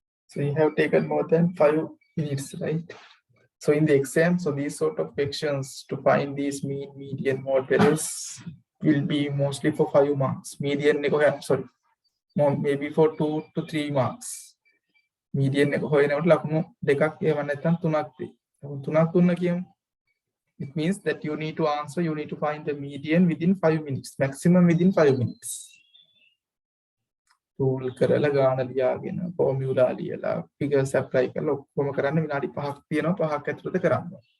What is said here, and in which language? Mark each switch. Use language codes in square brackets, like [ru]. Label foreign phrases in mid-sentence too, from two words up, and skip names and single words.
[en] So you have taken more than 5 minutes, right? So in the exam, so these sort of questions to find these mean, median, mode values will be mostly for 5 marks. Median, sorry, maybe for 2 to 3 marks. [si] Median එක හොයනකොට ලකුණු දෙකක් ඒව නැත්නම් තුනක් දෙයි. තුනක් දුන්න කියමු. [en] It means that you need to answer, you need to find the median within 5 minutes, maximum within 5 minutes. [si] Tool කරලා ගාන ලියාගෙන formula ලියලා [en] figures apply [si] කරලා ඔක්කොම කරන්න විනාඩි 5ක් තියෙනවා 5ක් ඇතුළත කරන්න.